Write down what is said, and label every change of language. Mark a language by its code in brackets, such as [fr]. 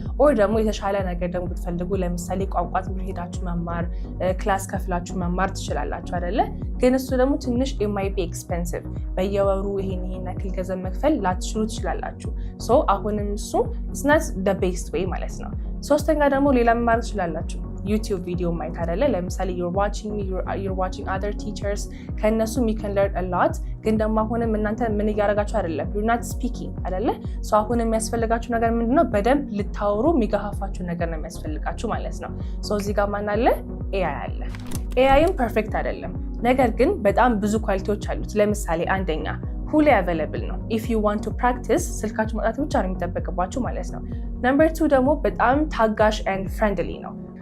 [am] ኦር ደግሞ የተሻለ ነገር ደግሞ ብትፈልጉ ለምሳሌ ቋንቋ ትምህርት ሄዳችሁ መማር ክላስ ከፍላችሁ መማር ትችላላችሁ አይደለ? ግን እሱ ደግሞ ትንሽ [en] it might be expensive [am] በየወሩ ይሄን ያክል ገንዘብ መክፈል ላትችሉ ትችላላችሁ። አሁንም እሱ [en] it's not the best way [am] ማለት ነው። ሶስተኛ ደግሞ ሌላ መማር ትችላላችሁ። ዩቲዩብ ቪዲዮ ማየት አይደለ? ለምሳሌ [en] you're watching other teachers [am] ከነሱ [en] you can learn a lot። [am] ግን ደግሞ አሁንም እናንተ ምን እያደረጋችሁ አይደለም፣ [en] you're not speaking [am] አይደለ? አሁንም የሚያስፈልጋችሁ ነገር ምንድነው? በደንብ ልታወሩ የሚገፋፋችሁ ነገር ነው የሚያስፈልጋችሁ ማለት ነው። እዚህ ጋር ማን አለ? ኤአይ አለ። ኤአይም ፐርፌክት አይደለም፣ ነገር ግን በጣም ብዙ ኳሊቲዎች አሉት። ለምሳሌ አንደኛ ሁሌ available ነው። [en] if you want to practice [am] ስልካችሁ ማውጣት ብቻ ነው የሚጠበቅባችሁ ማለት ነው። [en] number 2 [am] ደግሞ በጣም ታጋሽ and friendly ነው።